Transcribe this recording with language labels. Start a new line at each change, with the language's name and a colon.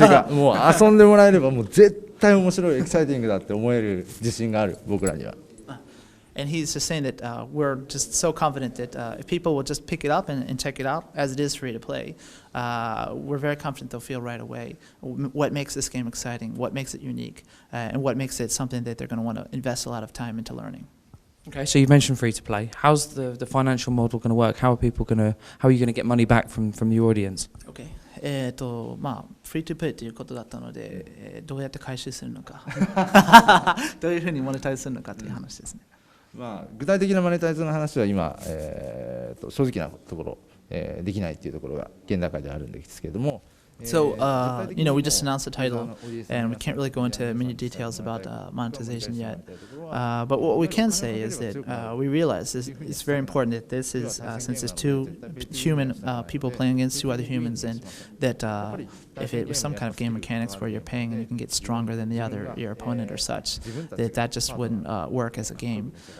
Japanese: もう遊んでもらえればもう絶対面白いエキサイティングだって思える自信がある僕らには。
English: And he's just saying that we're just so confident that if people will just pick it up and check it out, as it is free to play, we're very confident they'll feel right away what makes this game exciting, what makes it unique, and what makes it something that they're going to want to invest a lot of time into learning. Okay, so you mentioned free to play. How's the financial model going to work? How are you going to get money back from the audience? Okay.
Japanese: フリートゥプレイということだったので、どうやって回収するのか、どういうふうにモネタイズするのかという話ですね。具体的なマネタイズの話は今、正直なところ、できないというところが現段階であるんですけれども。
English: So, we just announced the title, and we can't really go into many details about monetization yet. But what we can say is that we realize it's very important that this is, since it's two human people playing against two other humans, and that if it was some kind of game mechanics where you're paying and you can get stronger than your opponent or such, that just wouldn't work as a game.